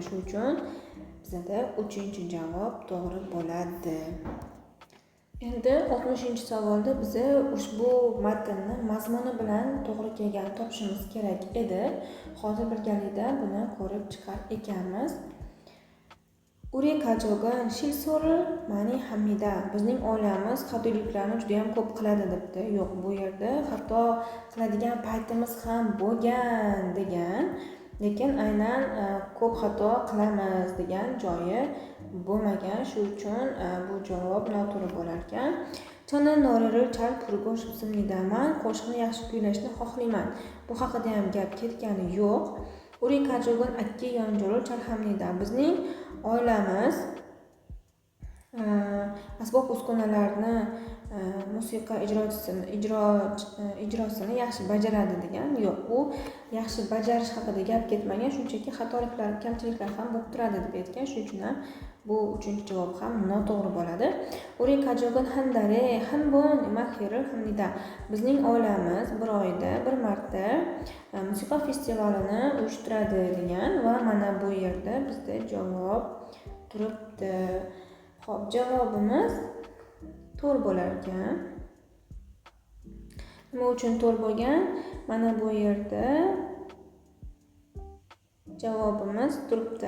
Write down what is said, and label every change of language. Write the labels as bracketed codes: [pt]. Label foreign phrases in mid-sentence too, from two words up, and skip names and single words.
[uz] Shuning uchun bizda 3-javob to'g'ri bo'ladi. Endi 60-savolda biz ushbu matnni mazmuni bilan to'g'ri kelganini topishimiz kerak edi. Hozir birgalikda buni ko'rib chiqar ekanmiz. [ko] 우리 가족은 실수를 많이 합니다. [uz] Bizning oilamiz xatoliklarni juda ham ko'p qiladi debdi. Yo'q, bu yerda xato qiladigan paytimiz ham bo'lgan degan, lekin aynan ko'p xato qilamiz degan joyi bo'lmagan. Shu uchun bu javob noto'g'ri bo'lar ekan. [ko] 저는 노래를 잘 부르고 싶습니다만 [uz] qo'shiqni yaxshi kuylashni xohlayman. Bu haqida ham gap ketgani yo'q. [ko] 우리 가족은 악기 연주를 잘 합니다. [uz] Bizning oilamiz asbob uskunalarni musiqa ijrosini yaxshi bajaradi degan. Yo'q, u yaxshi bajarish haqida gap ketmagan, shunchaki xatoliklar, kamchiliklar ham bo'lib turadi deb aytgan. Shuning uchun ham bu uchinchi javob ham noto'g'ri bo'ladi. [ko] 우리 가족은 한 달에 한 번 음악회를 합니다. [uz] Bizning oilamiz bir oyda bir marta musiqa festivalini uyushtiradi degan va mana bu yerda bizda javob turibdi. Xo'p, javobimiz to'g'ri bo'lar ekan. Nima uchun to'g'ri bo'lgan? Mana bu yerda javobimiz turibdi.